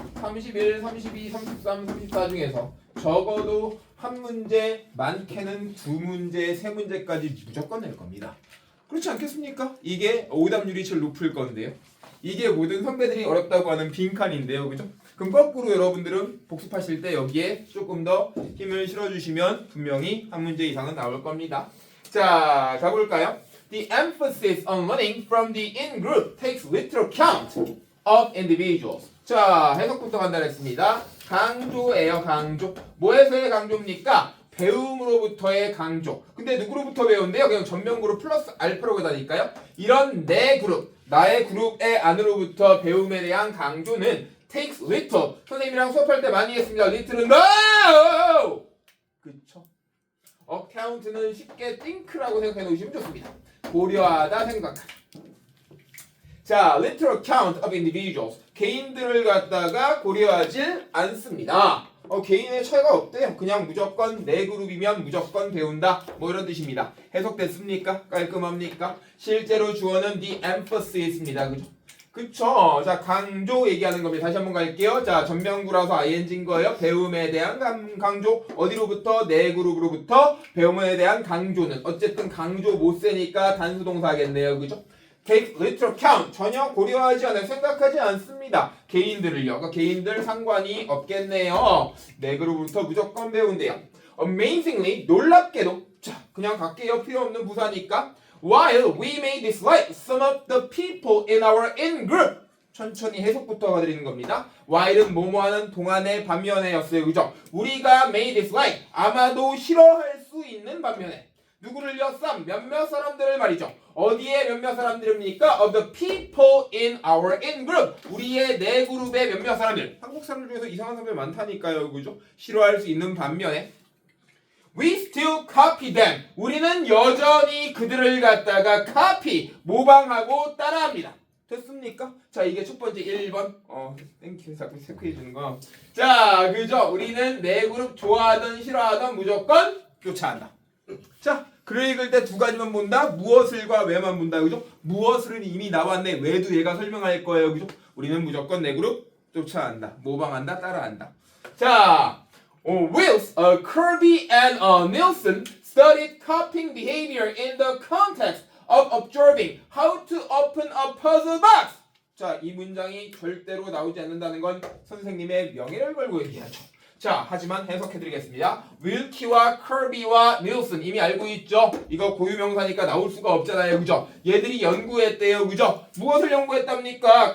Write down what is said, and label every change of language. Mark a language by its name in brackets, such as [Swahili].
[Korean] 31, 32, 33, 34 중에서 적어도 한 문제, 많게는 두 문제, 세 문제까지 무조건 낼 겁니다. 그렇지 않겠습니까? 이게 오답률이 제일 높을 건데요. 이게 모든 선배들이 어렵다고 하는 빈칸인데요. 그죠? 그럼 거꾸로 여러분들은 복습하실 때 여기에 조금 더 힘을 실어주시면 분명히 한 문제 이상은 나올 겁니다. 자, 가볼까요? [English] The emphasis on learning from the in-group takes literal count of individuals. [Korean] 자, 해석부터 간단했습니다. 강조예요, 강조. 뭐에서의 강조입니까? 배움으로부터의 강조. 근데 누구로부터 배운대요? 그냥 전면그룹 플러스 알파로 가다니까요. 이런 내 그룹, 나의 그룹의 안으로부터 배움에 대한 강조는 [English] takes little. [Korean] 선생님이랑 수업할 때 많이 했습니다. little은 no! 그쵸? account는 쉽게 think라고 생각해 놓으시면 좋습니다. 고려하다, 생각하다. 자, literal count of individuals. 개인들을 갖다가 고려하질 않습니다. 개인의 차이가 없대요. 그냥 무조건 내 그룹이면 무조건 배운다. 뭐 이런 뜻입니다. 해석됐습니까? 깔끔합니까? 실제로 주어는 [English] the emphasis, [Korean] 입니다. 그죠? 그쵸? 자, 강조 얘기하는 겁니다. 다시 한번 갈게요. 자, 전명구라서 ing인 거예요. 배움에 대한 강조. 어디로부터? 내 그룹으로부터 배움에 대한 강조는. 어쨌든 강조 못 세니까 단수동사겠네요. 그죠? [English] take literal count. [Korean] 전혀 고려하지 않아요. 생각하지 않습니다. 개인들을요. 그러니까 개인들 상관이 없겠네요. 내 그룹부터 무조건 배운대요. [English] Amazingly, [Korean] 놀랍게도. 자, 그냥 갈게요. 필요 없는 부사니까. [English] While we may dislike some of the people in our in-group. [Korean] 천천히 해석부터 가드리는 겁니다. while은 뭐뭐하는 동안의 반면에였어요. 그죠? 우리가 [English] may dislike. [Korean] 아마도 싫어할 수 있는 반면에. 누구를요? some. 몇몇 사람들을 말이죠. 어디에 몇몇 사람들입니까? [English] of the people in our in-group. [Korean] 우리의 내 그룹의 몇몇 사람들. 한국 사람들 중에서 이상한 사람들 많다니까요. 그죠? 싫어할 수 있는 반면에 [English] We still copy them. [Korean] 우리는 여전히 그들을 갖다가 copy, 모방하고 따라합니다. 됐습니까? 자, 이게 첫 번째 1번. 땡큐. 자꾸 체크해 주는 거. 자, 그죠? 우리는 내 그룹 좋아하던 싫어하던 무조건 쫓아한다. 자, 글을 읽을 때 두 가지만 본다. 무엇을과 왜만 본다. 그죠? 무엇을은 이미 나왔네. 왜도 얘가 설명할 거예요. 그죠? 우리는 무조건 내 그룹 쫓아한다. 모방한다. 따라한다. [English] 자, Wills, Kirby and Nielsen studied copying behavior in the context of observing how to open a puzzle box. [Korean] 자, 이 문장이 절대로 나오지 않는다는 건 선생님의 명예를 걸고 얘기하죠. 자, 하지만 해석해드리겠습니다. 윌키와 커비와 닐슨 이미 알고 있죠? 이거 고유명사니까 나올 수가 없잖아요. 그죠? 얘들이 연구했대요. 그죠? 무엇을 연구했답니까?